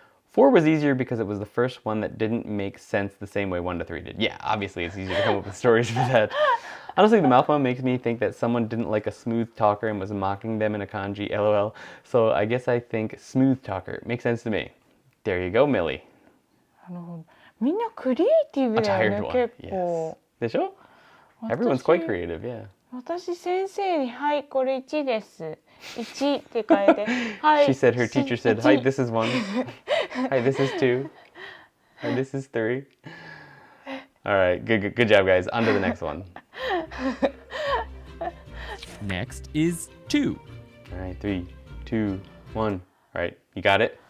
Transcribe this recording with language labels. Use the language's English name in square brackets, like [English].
[English] 4 was easier because it was the first one that didn't make sense the same way 1 to 3 did. Yeah, obviously it's easier to come up with stories for that. Honestly, the mouth one makes me think that someone didn't like a smooth talker and was mocking them in a kanji, lol. So I guess I think smooth talker. Makes sense to me. There you go, Millie. [Japanese] みんなクリエイティブだよね、結構。でしょ? [English] Everyone's quite creative, yeah. [Japanese] 私先生にはいこれ1です。 1って書いて。はい。 [English] She said her teacher said, "Hi, this is 1. Hi, this is 2. Hi, this is 3." All right, good job, guys. On to the next one. Next is 2. All right, 3, 2, 1. All right, you got it?